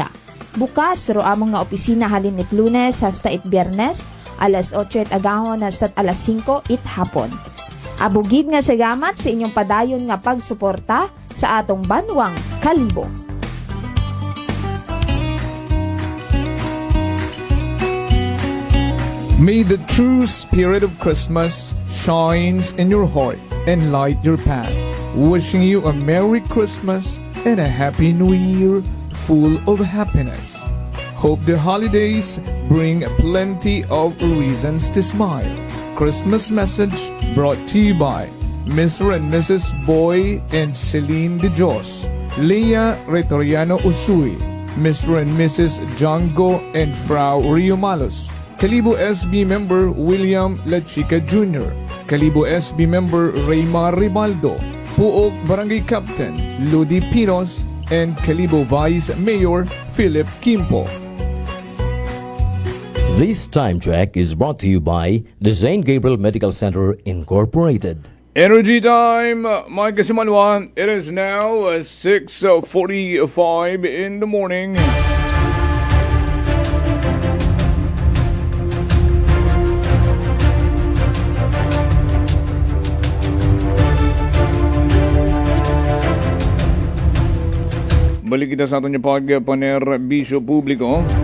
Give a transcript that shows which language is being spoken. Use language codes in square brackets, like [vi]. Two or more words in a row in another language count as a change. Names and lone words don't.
[akl] Bukas ro among nga opisina halin it Lunes hasta it Biyernes, alas 8 it agahon hasta alas 5 it hapon. Abugid nga salamat sa inyong padayon nga pagsuporta sa atong Banwang Kalibo. [en] May the true spirit of Christmas shines in your heart and light your path. Wishing you a Merry Christmas and a Happy New Year full of happiness. Hope the holidays bring plenty of reasons to smile. Christmas message brought to you by Mr. and Mrs. Boy and Celine De Jos, Leah Retoriano Usui, Mr. and Mrs. Django and Frau Rio Malos, Kalibo SB member William La Chica Jr., Kalibo SB member Raymar Ribaldo, Puok Barangay Captain Ludi Pinos, and Kalibo Vice Mayor Philip Kimpo. This time check is brought to you by the St. Gabriel Medical Center Incorporated. Energy time, [akl] mga kasimanwa. [en] It is now 6:45 in the morning. [akl] Balik kita sa aton yung pagpanerbisyo publiko.